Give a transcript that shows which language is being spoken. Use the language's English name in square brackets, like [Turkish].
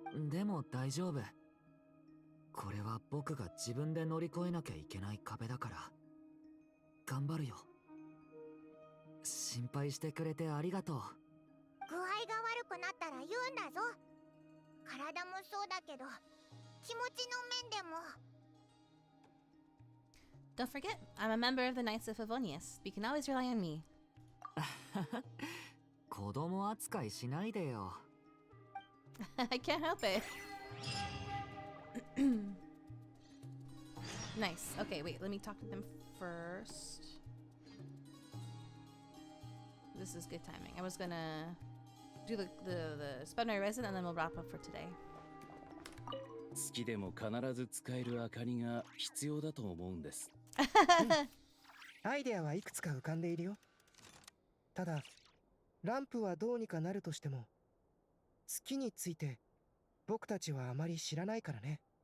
[Japanese] でも大丈夫。これは僕が自分で乗り越えなきゃいけない壁だから頑張るよ。心配してくれてありがとう。具合が悪くなったら言うんだぞ。体もそうだけど気持ちの面でも。 [English] Don't forget, I'm a member of the Knights of Favonius. You can always rely on me. [Japanese] 子供扱いしないでよ。 [English] I can't help it. Nice. Okay, wait, let me talk to them first. This is good timing. I was gonna do the spend my resin and then we'll wrap up for today. [Japanese] 月でも必ず使える明かりが必要だと思うんです。アイデアはいくつか浮かんでいるよ。ただランプはどうにかなるとしても月について僕たちはあまり知らないからね。